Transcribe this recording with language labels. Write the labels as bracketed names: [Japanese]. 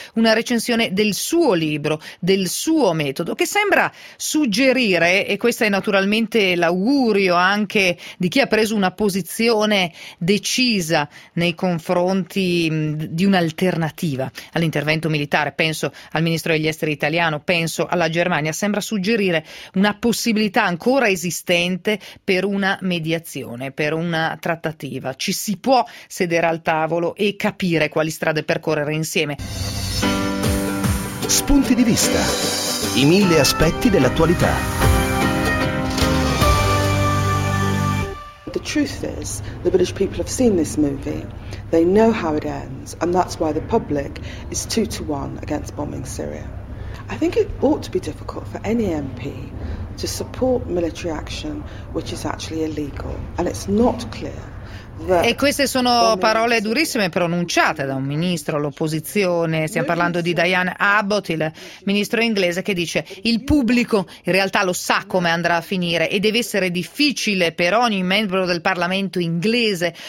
[Italian] una recensione del suo libro, del suo metodo, che sembra suggerire, e questo è naturalmente l'augurio anche di chi ha preso una posizione decisa nei confronti di un'alternativa all'intervento militare, penso al ministro degli esteri italiano, penso alla Germania, sembra suggerire una possibilità ancora esistente per una mediazione, per una trattativa. Ci si può sedere al tavolo e capire quali strade percorrere insieme. Spunti di vista, i mille aspetti dell'attualità. [English] The truth is, the British people have seen this movie. They know how it ends, and that's why the public is 2-1 against bombing Syria. I think it ought to be difficult for any MP to support military action which is actually illegal, and it's not clear. [Italian] E queste sono parole durissime pronunciate da un ministro all'opposizione, stiamo parlando di Diane Abbott, il ministro inglese, che dice: il pubblico in realtà lo sa come andrà a finire e deve essere difficile per ogni membro del Parlamento inglese